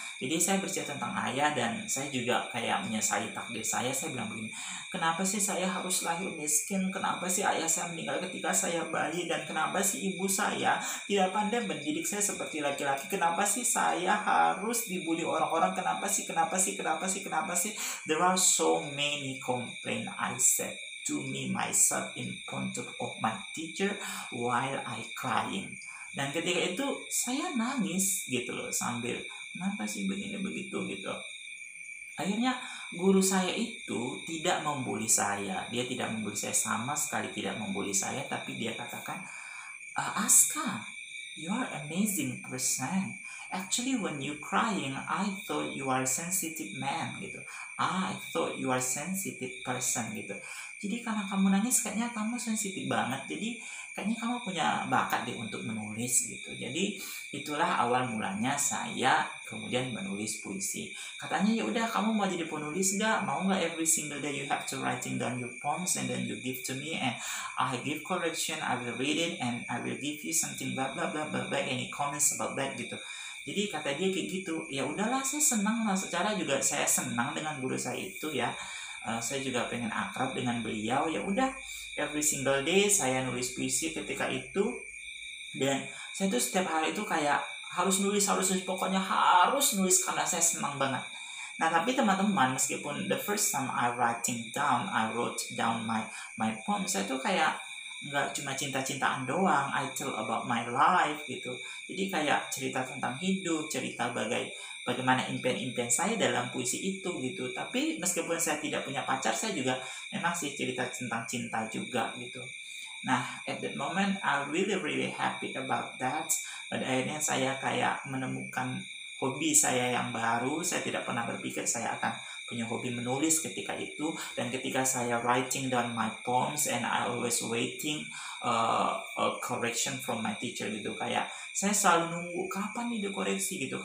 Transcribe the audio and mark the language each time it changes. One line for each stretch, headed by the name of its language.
Indonesian: Jadi saya bercerita tentang ayah dan saya juga kayak menyesali takdir saya. Saya bilang begini, kenapa sih saya harus lahir miskin? Kenapa sih ayah saya meninggal ketika saya bayi? Dan kenapa sih ibu saya tidak pandai mendidik saya seperti laki-laki? Kenapa sih saya harus dibully orang-orang? Kenapa sih? Kenapa sih? Kenapa sih? Kenapa sih?
English: There are so many complaints I said to me myself in front of my teacher while I crying.
Indonesian: Dan ketika itu saya nangis gitu loh, sambil kenapa sih begini begitu gitu. Akhirnya guru saya itu tidak membuli saya. Dia tidak membuli saya, sama sekali tidak membuli saya. Tapi dia katakan,
English: Aska, you are amazing person. Actually when you crying, I thought you are sensitive man gitu. I thought you are sensitive person gitu.
Indonesian: Jadi karena kamu nangis kayaknya kamu sensitif banget. Jadi kayaknya kamu punya bakat deh untuk menulis gitu. Jadi itulah awal mulanya saya kemudian menulis puisi. Katanya ya udah, kamu mau jadi penulis nggak? Mau nggak
English: every single day you have to writing down your poems and then you give to me and I give correction, I will read it and I will give you something blah blah blah blah blah, any comments about that gitu.
Indonesian: Jadi kata dia kayak gitu. Ya udahlah, saya senang lah, secara juga saya senang dengan guru saya itu ya. Saya juga pengen akrab dengan beliau. Ya udah,
English: every single day
Indonesian: saya nulis puisi ketika itu. Dan saya tuh setiap hari itu kayak harus nulis, pokoknya harus nulis karena saya senang banget. Nah tapi teman-teman, meskipun
English: the first time I wrote down my poem,
Indonesian: saya tuh kayak nggak cuma cinta-cintaan doang,
English: I tell about my life gitu.
Indonesian: Jadi kayak cerita tentang hidup, cerita bagaimana impian-impian saya dalam puisi itu gitu. Tapi meskipun saya tidak punya pacar, saya juga memang sih cerita tentang cinta juga gitu.
English: Nah, at that moment I really happy about that.
Indonesian: Pada akhirnya saya kayak menemukan hobi saya yang baru. Saya tidak pernah berpikir saya akan punya hobi menulis ketika itu. Dan ketika saya
English: writing down my poems and I always waiting a correction from my teacher gitu.
Indonesian: Kayak saya selalu nunggu kapan nih dikoreksi gitu.